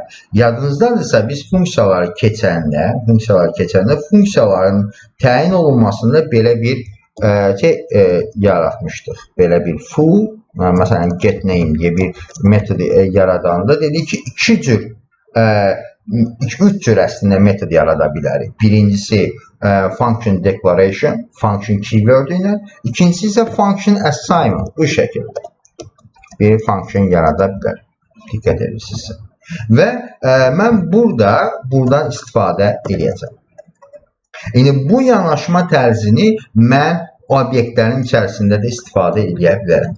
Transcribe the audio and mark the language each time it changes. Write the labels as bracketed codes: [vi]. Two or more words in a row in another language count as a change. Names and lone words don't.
[az] Yadınızdadırsa biz funksiyaları keçəndə funksiyaların təyin olunmasında belə bir yaratmışdıq. Belə bir foo, məsələn getName deyə bir metod yaradanda dedik ki, üç cür əslində metod yarada bilərik. [en] Birincisi function declaration, function keyword [az] ilə, ikincisi isə [en] function assignment. [az] Bu şəkildə bir function yarada bilər. Diqqət edirsinizsə. Və mən buradan istifadə edəcəm. Yəni bu yanaşma tərzini mən obyektlərin içərisində də istifadə edə bilərəm.